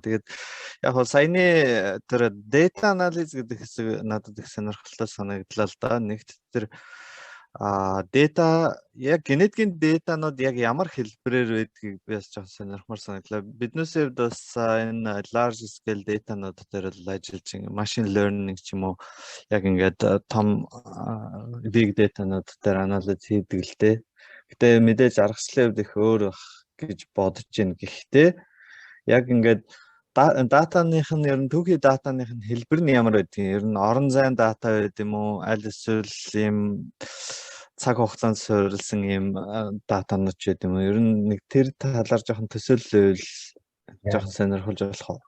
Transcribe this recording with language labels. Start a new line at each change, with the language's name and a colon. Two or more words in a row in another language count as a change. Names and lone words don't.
Mongolian: Тэгээд яг хоо саяны тэр
English: data analysis
Mongolian: гэдэг хэсэг надад их сонирхолтой санагдлаа л да. Нэгт тэр data яг генетикийн датанууд яг ямар хэлбэрээр байдгийг би бас жоохон сонирхмаар санагдлаа. Биднээс хувьд бас энэ
English: large scale dataнууд
Mongolian: дээр л ажиллаж
English: machine learning
Mongolian: ч юм уу яг ингээд том
English: big dataнууд
Mongolian: дээр анализ хийдэг л дээ. Гэтэ мэдээж аргачлалын хувьд их өөр байх гэж бодож байна. Гэхдээ яг ингээд датаных нь ер нь түүхий датаных нь хэлбэр нь ямар байдгийг ер нь орон зайн дата байд юм уу аль эсвэл ийм цаг хугацаанд суурилсан ийм датанууд ч байд юм уу ер нь нэг тэр талаар жоохон төсөөлөл жоохон сонирхолж болох уу